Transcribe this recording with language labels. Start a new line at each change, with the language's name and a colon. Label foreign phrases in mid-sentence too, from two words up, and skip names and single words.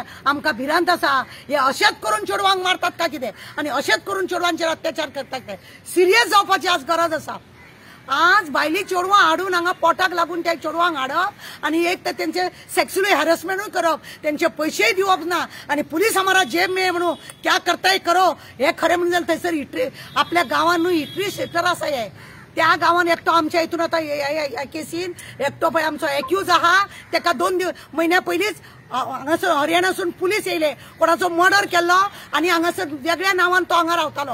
Konkani: आमकां भिरांत आसा, हे अशेंच करून चेडवांक मारतात काय कितें आनी अशेंच करून चेडवांचेर अत्याचार करतात काय. सिरियस जावपाची आज गरज आसा. आज भायली चेडवां हाडून हांगा पोटाक लागून त्या चेडवांक हाडप आणि एक तर त्यांचे
English: sexually harassment
Konkani: करप, त्यांचे पैसेय दिवप ना आणि
Hindi: पुलीस हमारा जेब में
Konkani: म्हणून
Hindi: क्या करताय करो.
Konkani: हे खरें म्हणजे थंयसर आपल्या गांवांत न्हू हिटरी सेक्टर आसा. हे त्या गांवांत एकटो आमच्या हितून आतां ह्या केसीन एकटो पळय आमचो एक्यूज आहा, ताका 2 म्हयन्या पयलींच हांगासर हरियाणासून पुलीस येयले, कोणाचो मर्डर केल्लो आणि हांगासर वेगळ्या नांवान तो हांगा रावतालो.